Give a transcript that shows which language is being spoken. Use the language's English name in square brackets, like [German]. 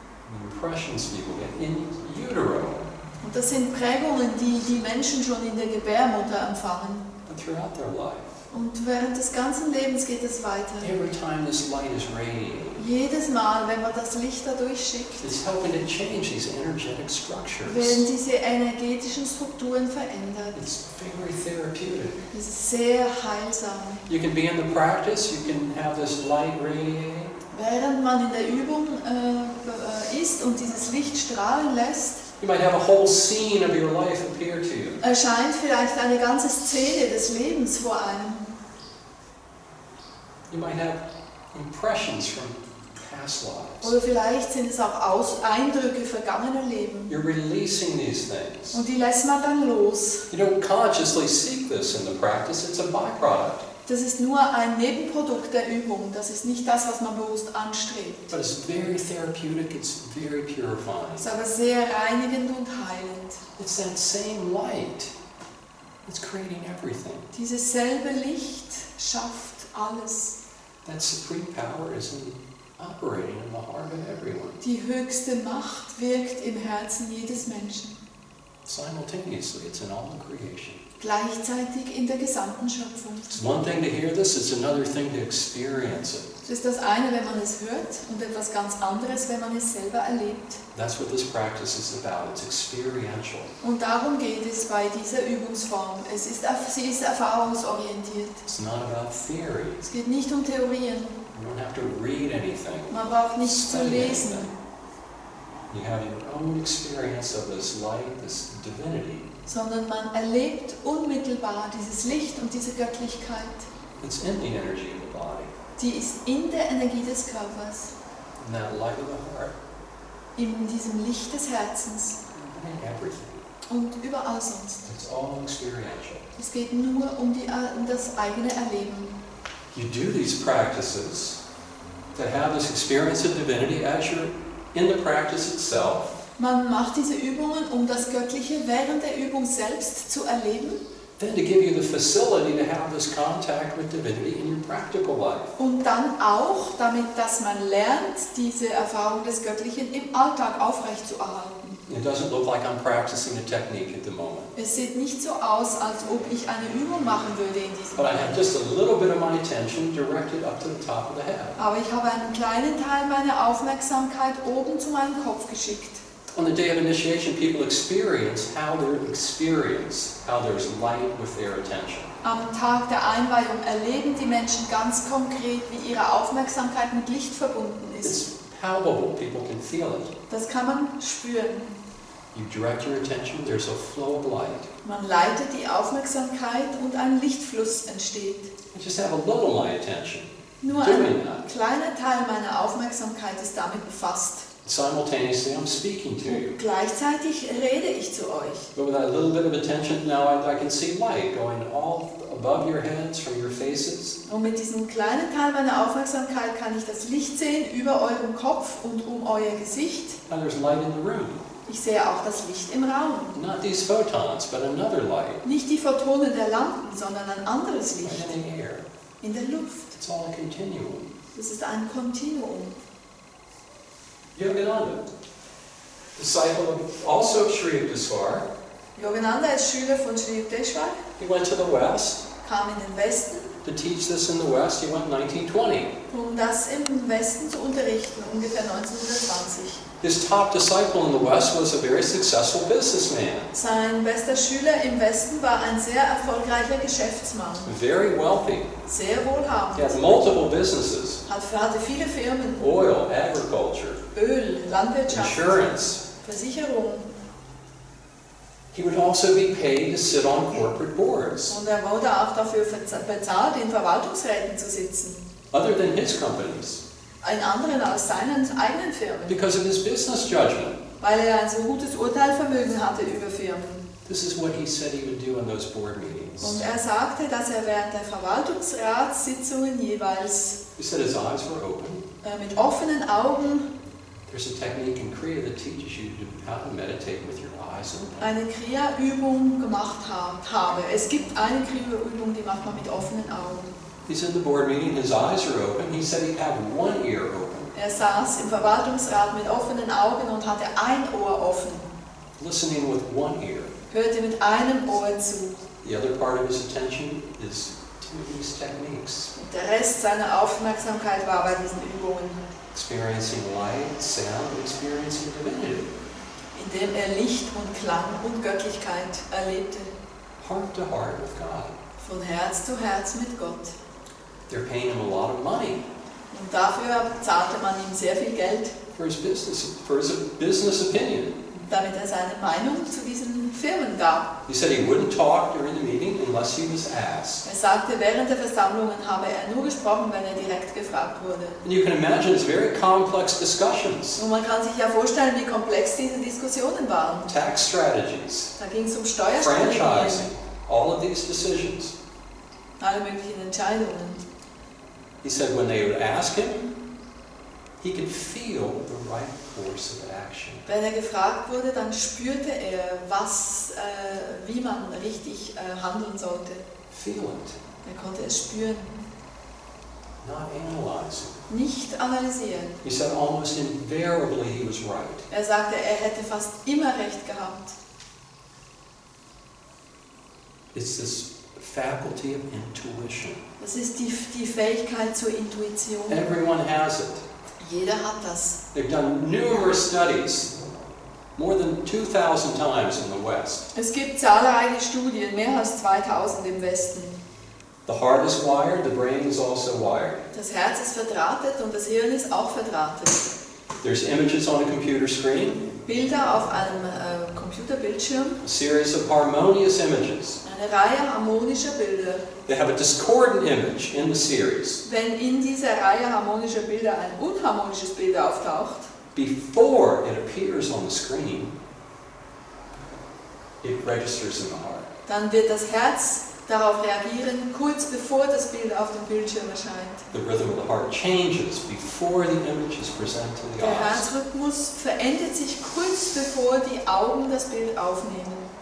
[English] The impressions people get in utero [German] Und das sind Prägungen, die die Menschen schon in der Gebärmutter empfangen. [English] and throughout their life. [German] Und während des ganzen Lebens geht es weiter. [English] Every time this light is radiating, [German] Jedes Mal, wenn man das Licht dadurch schickt, [English] it's helping to change these energetic [German] werden [English] structures. [German] diese energetischen Strukturen verändert. [English] It's very therapeutic. [German] Das ist sehr heilsam. [English] You can be in the practice, you can have this light radiating, [German] Während man in der Übung ist und dieses Licht strahlen lässt, [English] you might have a whole scene of your life appear to you. [German] erscheint vielleicht eine ganze Szene des Lebens vor einem. [English] You might have impressions from past lives. [German] Oder vielleicht sind es auch Eindrücke vergangener Leben. [English] You're releasing these things. [German] Und die lässt man dann los. [English] You don't consciously seek this in the practice, it's a byproduct. [German] Das ist nur ein Nebenprodukt der Übung. Das ist nicht das, was man bewusst anstrebt. [English] But it's very therapeutic, it's very purifying. [German] Es ist aber sehr reinigend und heilend. [English] It's that same light that's creating everything. [German] Dieses selbe Licht schafft alles. [English] That supreme power is operating in the heart of everyone. [German] Die höchste Macht wirkt im Herzen jedes Menschen. [English] Simultaneously, it's in all the creation. [German] Gleichzeitig in der gesamten Schöpfung. [English] It's one thing to hear this, it's another thing to experience it. [German] Es ist das eine, wenn man es hört, und etwas ganz anderes, wenn man es selber erlebt. [English] That's what this practice is about, it's experiential. [German] Und darum geht es bei dieser Übungsform. Sie ist erfahrungsorientiert. [English] It's not about theory. [German] Es geht nicht um Theorien. [English] You don't have to read anything. [German] Man braucht nichts zu [English] study [German] lesen. [English] anything. You have your own experience of this light, this divinity. [German] Sondern man erlebt unmittelbar dieses Licht und diese Göttlichkeit. [English] It's in the energy of the body, [German] Die ist in der Energie des Körpers, [English] in that light of the heart, [German] in diesem Licht des Herzens [English] in everything. [German] und überall sonst. [English] It's all experiential. [German] Es geht nur um das eigene Erleben. [English] You do these practices to have this experience of divinity as you're in the practice itself. [German] Man macht diese Übungen, um das Göttliche während der Übung selbst zu erleben. [English] Then to give you the facility to have this contact with divinity in your practical life. [German] Und dann auch, dass man lernt, diese Erfahrung des Göttlichen im Alltag aufrechtzuerhalten. [English] It doesn't look like I'm practicing a technique at the moment. [German] Es sieht nicht so aus, als ob ich eine Übung machen würde in diesem [English] But I have [German] Moment. [English] just a little bit of my attention directed up to the top of the head. [German] Aber ich habe einen kleinen Teil meiner Aufmerksamkeit oben zu meinem Kopf geschickt. [English] On the day of initiation, people experience how there's light with their attention. [German] Am Tag der Einweihung erleben die Menschen ganz konkret, wie ihre Aufmerksamkeit mit Licht verbunden ist. [English] It's palpable, people can feel it. [German] Das kann man spüren. [English] You direct your attention, there's a flow of light. [German] Man leitet die Aufmerksamkeit und ein Lichtfluss entsteht. [English] I just have a little of my attention [German] Nur [English] doing [German] ein [English] that. [German] kleiner Teil meiner Aufmerksamkeit ist damit befasst. [English] Simultaneously, I'm speaking to you. [German] Und gleichzeitig rede ich zu euch. [English] But with that little bit of attention, now I can see light going all above your heads, from your faces. [German] Und mit diesem kleinen Teil meiner Aufmerksamkeit kann ich das Licht sehen über eurem Kopf und um euer Gesicht. [English] Now there's light in the room. [German] Ich sehe auch das Licht im Raum. [English] Not these photons, but another light. [German] Nicht die Photonen der Lampen, sondern ein anderes Licht. [English] Right in the air. [German] In der Luft. [English] It's all a continuum. [German] Das ist ein Kontinuum. [English] Yogananda, disciple also of Sri Yukteswar, [German] Yogananda ist Schüler von Sri Yukteswar, [English] he went to the West. [German] kam in den Westen, [English] To teach this in the West, he went in 1920. [German] um das im Westen zu unterrichten, ungefähr 1920. [English] His top disciple in the West was a very successful businessman, [German] Sein bester Schüler im Westen war ein sehr erfolgreicher Geschäftsmann, [English] very wealthy. [German] sehr [English] He [German] wohlhabend, [English] had multiple businesses, [German] hatte viele Firmen, [English] oil, agriculture, [German] Öl, Landwirtschaft, [English] insurance. [German] Versicherung. [English] He would also be paid to sit on corporate boards, [German] Und er wurde auch dafür bezahlt, in Verwaltungsräten zu sitzen. [English] other than his companies, [German] In anderen als seinen eigenen Firmen. [English] because of his business judgment. [German] Weil er ein so gutes Urteilvermögen hatte über Firmen. [English] This is what he said he would do in those board meetings. [German] Und er sagte, dass er während der Verwaltungsratssitzungen jeweils [English] He said his eyes were open. [German] mit offenen Augen [English] There's a technique in Kriya that teaches you how to meditate with your eyes open. [German] eine Kriya-Übung gemacht habe. Es gibt eine Kriya-Übung, die macht man mit offenen Augen. [English] He's in the board meeting, his eyes are open. He said he'd have one ear open, [German] Er saß im Verwaltungsrat mit offenen Augen und hatte ein Ohr offen, [English] listening with one ear. [German] hörte mit einem Ohr zu. [English] The other part of his attention is to these techniques, [German] Und der Rest seiner Aufmerksamkeit war bei diesen Übungen, [English] experiencing light, sound, and experiencing divinity. [German] indem er Licht und Klang und Göttlichkeit erlebte. [English] Heart to heart with God. [German] Von Herz zu Herz mit Gott. [English] They're paying him a lot of money [German] Und dafür zahlte man ihm sehr viel Geld, [English] for his business opinion. [German] damit er seine Meinung zu diesen Firmen gab. [English] He said he wouldn't talk during the meeting unless he was asked. [German] Er sagte, während der Versammlungen habe er nur gesprochen, wenn er direkt gefragt wurde. [English] And you can imagine it's very complex discussions, [German] Und man kann sich ja vorstellen, wie komplex diese Diskussionen waren. [English] tax strategies, [German] Da ging es um Steuerstrategien, [English] franchising, all of these decisions. [German] alle möglichen Entscheidungen. [English] He said when they would ask him, he could feel the right course of action. [German] Wenn er gefragt wurde, dann spürte er, wie man richtig handeln sollte. [English] Feel it, [German] Er konnte es spüren, [English] not analyze it. [German] nicht analysieren. [English] He said almost invariably he was right. [German] Er sagte, er hätte fast immer recht gehabt. [English] It's this faculty of intuition. [German] Das ist die Fähigkeit zur Intuition. [English] Everyone has it. [German] Jeder hat das. [English] They've done numerous studies, more than 2,000 times in the West. [German] Es gibt zahlreiche Studien, mehr als 2000 im Westen. [English] The heart is wired, the brain is also wired. [German] Das Herz ist verdrahtet und das Hirn ist auch verdrahtet. [English] There's images on a computer screen, [German] Bilder auf einem Computerbildschirm, [English] a series of harmonious images. [German] eine Reihe harmonischer Bilder. [English] They have a discordant image in the series. [German] Wenn in dieser Reihe harmonischer Bilder ein unharmonisches Bild auftaucht, [English] Before it appears on the screen, it registers in the heart. [German] dann wird das Herz darauf reagieren, kurz bevor das Bild auf dem Bildschirm erscheint. [English] The rhythm of the heart changes before the image is presented to the [German] Der [English] eyes. [German] Herzrhythmus verändert sich kurz bevor die Augen das Bild aufnehmen.